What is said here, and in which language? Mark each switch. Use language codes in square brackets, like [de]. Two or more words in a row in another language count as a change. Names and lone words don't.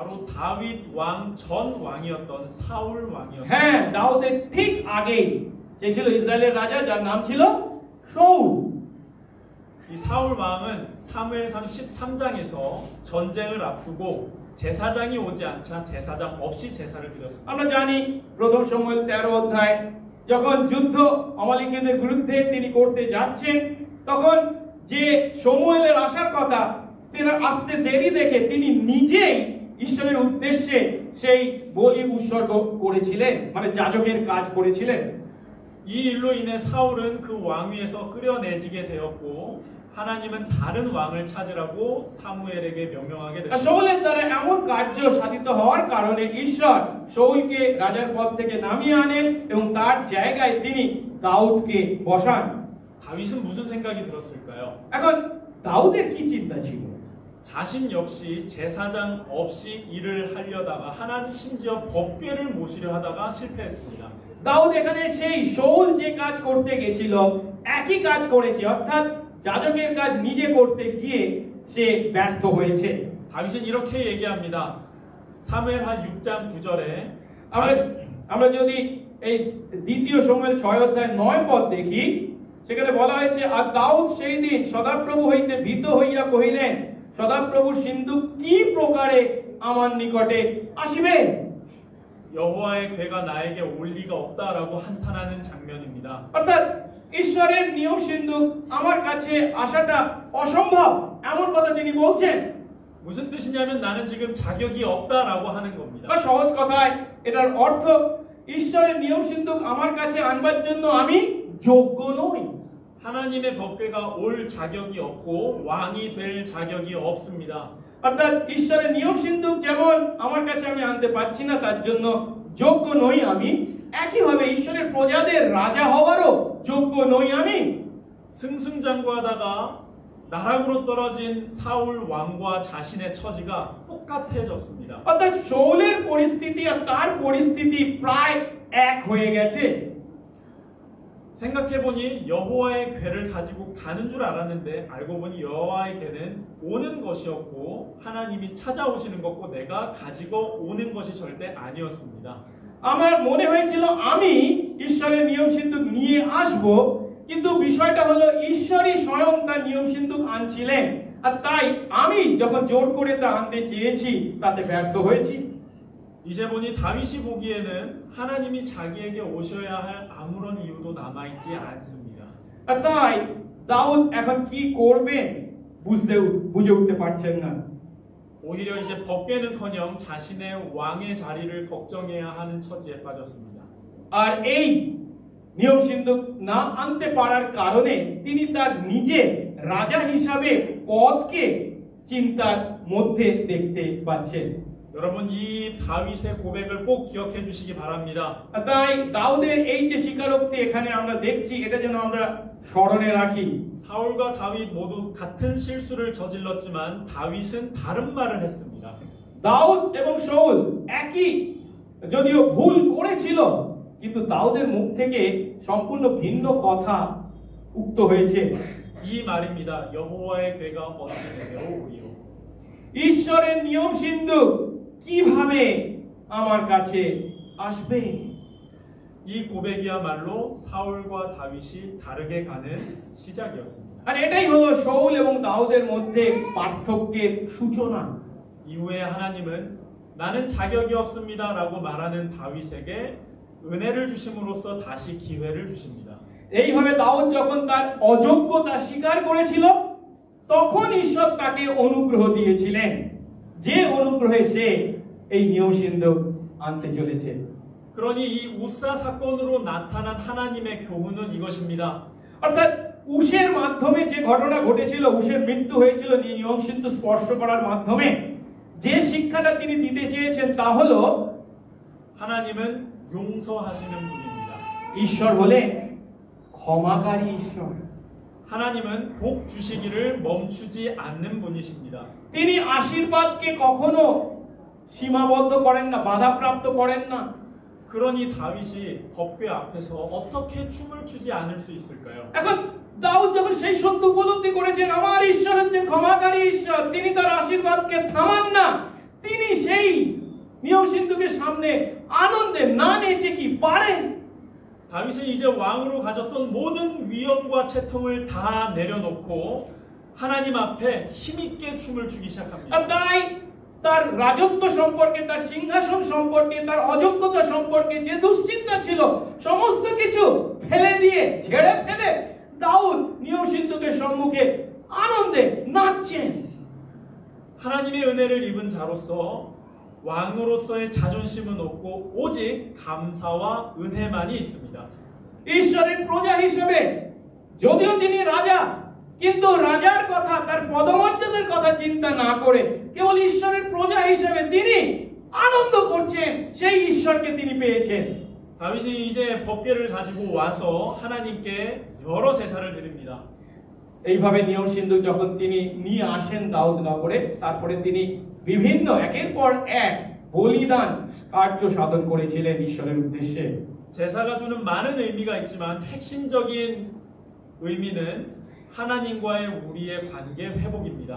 [ko] 바로 다윗 왕 전 왕이었던 사울 왕이었습니다. [bn] হ্যাঁ, দাউদের ঠিক আগে যে ছিল ইসরায়েলের রাজা যার নাম ছিল শাউল। [ko] 이 사울 왕은 사무엘상 13장에서 전쟁을 앞두고 제사장이 오지 않자 제사장 없이 제사를 드렸습니다. [bn] আমরা জানি প্রথম শমূয়েল 13 অধ্যায় যখন যুদ্ধ আমালিকীয়দের বিরুদ্ধে তিনি করতে যাচ্ছেন, তখন যে শমূয়েলের আসার কথা তিনি আসতে দেরি দেখে তিনি নিজেই ঈশ্বরের উদ্দেশ্যে সেই বলি উৎসর্গ করেছিলেন, মানে যাজকের কাজ করেছিলেন। [ko] 이 일로 인해 사울은 그 왕위에서 끌어내지게 되었고 하나님은 다른 왕을 찾으라고 사무엘에게 명령하게 আর 됐습니다. [bn] শাউলের দ্বারা এমন কার্য সাধিত হওয়ার কারণে ঈশ্বর শাউলকে রাজার পদ থেকে নামিয়ে আনেন এবং তার জায়গায় তিনি দাউদকে বসান। [ko] 다윗은 무슨 생각이 들었을까요? [bn] এখন দাউদের কি চিন্তা ছিল? [ko] 자신 역시 제사장 없이 일을 하려다가 하나님 심지어 법궤를 모시려 하다가 실패했습니다. [bn] দাউদ এখানে সেই শাউল যে কাজ করতে গেছিল একই কাজ করেছে, অর্থাৎ যাজকের কাজ নিজে করতে গিয়ে সে ব্যর্থ হয়েছে। [ko] 다윗은 이렇게 얘기합니다. 사무엘하 6장 9절에 [bn] আমরা যদি এই দ্বিতীয় শমূয়েল 6 অধ্যায় 9 পদ দেখি, সেখানে বলা হয়েছে, আর দাউদ সেই দিন সদাপ্রভু হইতে ভীত হইয়া কহিলেন, সদাপ্রভুর সিন্ধুক কি প্রকারে আমার নিকটে আসিবে? [ko] 여호와의 괴가 나에게 올 리가 없다라고 한탄하는 장면입니다. [bn] অর্থাৎ ঈশ্বরের নিয়ম সিন্ধুক আমার কাছে আসাটা অসম্ভব এমন কথা তিনি বলছেন। [ko] 무슨 뜻이냐면 나는 지금 자격이 없다라고 하는 겁니다. [bn] বা সহজ কথায় এটার অর্থ ঈশ্বরের নিয়ম সিন্ধুক আমার কাছে আনবার জন্য আমি যোগ্য নই। [ko] 하나님의 법궤가 올 자격이 없고 왕이 될 자격이 없습니다. [bn] অর্থাৎ ঈশ্বরের নিয়ম সিন্ধুক যেমন আমার কাছে আমি আনতে পারছি না, তার জন্য যোগ্য নই আমি, একইভাবে ঈশ্বরের প্রজাদের রাজা হওয়ারও যোগ্য নই আমি। [ko] 승승장구하다가 나락으로 떨어진 사울 왕과 자신의 처지가 똑같아졌습니다. [bn] অর্থাৎ শাউলের পরিস্থিতি আর তার পরিস্থিতি প্রায় এক হয়ে গেছে। [ko] 생각해보니 여호와의 괴를 가지고 가는 줄 알았는데 알고 보니 여호와의 괴는 오는 것이었고 하나님이 찾아오시는 것고 내가 가지고 오는 것이 절대 아니었습니다. [bn] আমার মনে হয়েছিল আমি ঈশ্বরের নিয়ম সিন্ধুক নিয়ে আসব, কিন্তু বিষয়টা হলো ঈশ্বরই স্বয়ং তার নিয়ম সিন্ধুক আনছিলেন, আর তাই আমি যখন জোর করে তা আনতে চেয়েছি তাতে ব্যর্থ হয়েছি। [ko] 이제 보니 다윗이 보기에는 하나님이 자기에게 오셔야 할 아무런 이유도 남아있지 않습니다. [bn] আর তাই দাউদ এখন কি করবেন বুঝে উঠতে পারছেন না। [ko] 오히려 이제 법궤는커녕 자신의 왕의 자리를 걱정해야 하는 처지에 빠졌습니다. [bn] আর এই নিয়ম সিন্ধুক না আনতে পারার কারণে তিনি তার নিজের রাজা হিসাবে পদকে চিন্তার মধ্যে দেখতে পাচ্ছেন। [ko] 여러분 이 다윗의 고백을 꼭 기억해 주시기 바랍니다. [bn] তাই দাউদের এই যে স্বীকারোক্তি এখানে আমরা দেখছি, এটা যেন আমরা স্মরণে রাখি। [ko] 사울과 다윗 모두 같은 실수를 저질렀지만 다윗은 다른 말을 했습니다. [bn] দাউদ এবং শাউল একই যদিও ভুল করেছিল, কিন্তু দাউদের মুখ থেকে সম্পূর্ণ ভিন্ন কথা উক্ত হয়েছে। [ko] 이 말입니다. 여호와의 괴가 어찌 내려오리요. [bn] ঈশ্বরের নিয়ম সিন্ধুক কিভাবে আমার কাছে আসবে? [ko] 이 고백이야말로 사울과 다윗이 다르게 가는 시작이었습니다. [bn] আর এটাই হলো শাউল এবং দাউদের মধ্যে পার্থক্যের সূচনা। [ko] 이후에 하나님은 나는 자격이 없습니다라고 말하는 다윗에게 은혜를 주심으로써 다시 기회를 주십니다. [bn] এইভাবে দাউদ যখন তার অযোগ্যতা স্বীকার করেছিল, তখন ঈশ্বর তাকে অনুগ্রহ দিয়েছিলেন, যে অনুগ্রহে সে এই নিয়ম সিন্ধুক আনতে চলেছে। [ko] 그러니 이 우사 사건으로 나타난 하나님의 교훈은 이것입니다. [bn] অর্থাৎ উশের মাধ্যমে যে ঘটনা ঘটেছিল, উশের মৃত্যু হয়েছিল নিয়ম সিন্ধুক স্পর্শ করার মাধ্যমে, যে শিক্ষাটা তিনি দিতে চেয়েছেন তা হলো [ko] 하나님은 용서하시는 분입니다. [bn] ঈশ্বর হলেন ক্ষমাকারী ঈশ্বর। [ko] 하나님은 복 주시기를 멈추지 않는 분이십니다. [bn] তিনি আশীর্বাদকে কখনো সীমাবদ্ধ করেন না, বাধাপ্রাপ্ত করেন না। [ko] 그러니 다윗이 법궤 앞에서 어떻게 춤을 추지 않을 수 있을까요? [bn] এখন দাউদ যখন সেই সত্য উপলব্ধি করেছেন আমার ঈশ্বর হচ্ছেন ক্ষমাকারী ঈশ্বর, তিনি তার আশীর্বাদকে থামান না, তিনি সেই নিয়ম সিন্ধুকের সামনে আনন্দে না নেচে কি পারেন? [ko] 다윗은 이제 왕으로 가졌던 모든 위엄과 채통을 다 내려놓고 하나님 앞에 힘있게 춤을 추기 시작합니다. [bn] আর তাই তার রাজত্ব সম্পর্কে, তার সিংহাসন সম্পর্কে, তার অযোগ্যতা সম্পর্কে যে দুশ্চিন্তা ছিল সমস্ত কিছু ফেলে দিয়ে, ঝেড়ে ফেলে দাউদ নিয়ম সিন্ধুকের সম্মুখে আনন্দে নাচছেন। [ko] 하나님의 은혜를 입은 자로서 왕으로서의 자존심은 없고 오직 감사와 은혜만이 있습니다. [bn] ঈশ্বরের প্রজা হিসেবে যদিও তিনি রাজা, কিন্তু রাজার কথা, তার পদমর্যাদার কথা চিন্তা না করে কেবল ঈশ্বরের প্রজা হিসেবে তিনি আনন্দ করছেন সেই ঈশ্বরকে তিনি পেয়েছেন। [ko] 다윗이 이제 법궤를 가지고 와서 하나님께 여러 제사를 드립니다. [bn] এইভাবে নিয়ম সিন্ধুক যখন তিনি নিয়ে আসেন দাউদ নগরে, তারপরে তিনি বিভিন্ন একের পর এক বলিদান কার্য সাধন করেছিলেন ঈশ্বরের উদ্দেশ্যে। [ko] 제사가 주는 많은 의미가 있지만 핵심적인 의미는 하나님과의 우리의 관계 회복입니다.